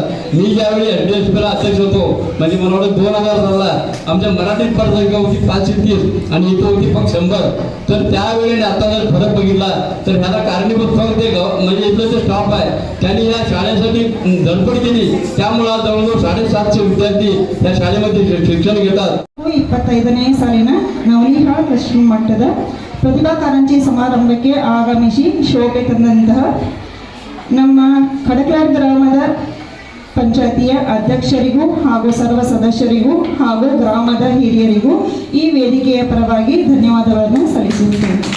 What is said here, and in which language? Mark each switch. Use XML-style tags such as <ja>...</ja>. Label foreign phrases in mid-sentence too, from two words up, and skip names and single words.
<mr>मी ज्यावेळी SDSPला अध्यक्ष होतो, म्हणजे मला वाटतं 2000 साला आमच्या मराठीत पडसंख्या होती 530 आणि इथं होती फक्त 100. तर त्यावेळी आता जर फरक बघितला तर ह्याला कारणीभूत फक्त ते म्हणजे इथलं जे स्टाफ आहे त्यांनी या शाळेसाठी धडपड केली. त्यामुळे जवळजवळ 750</mr> <kn>ವಿದ್ಯಾರ್ಥಿ</kn> <mr>या</mr> <kn>ಶಾಲೆಯಲ್ಲಿ ಶಿಕ್ಷಣ</kn> <mr>घेतात.</mr> <kn>25ನೇ ಸಾಲಿನ ನವನಿಹಾಳ್ ಪಶ್ಚಿಮ ಮಟ್ಟದ ಪ್ರತಿಭಾ ಕಾರಂಜಿ ಸಮಾರಂಭಕ್ಕೆ ಆಗಮಿಸಿ ಶೋಭೆ ತಂದಂತಹ ನಮ್ಮ ಕಡಕ್ಲಾಡ್ ಗ್ರಾಮದ ಪಂಚಾಯತಿಯ ಅಧ್ಯಕ್ಷರಿಗೂ ಹಾಗೂ ಸರ್ವ ಸದಸ್ಯರಿಗೂ ಹಾಗೂ ಗ್ರಾಮದ ಹಿರಿಯರಿಗೂ ಈ ವೇದಿಕೆಯ ಪರವಾಗಿ ಧನ್ಯವಾದಗಳನ್ನು ಸಲ್ಲಿಸುತ್ತೇನೆ.</kn>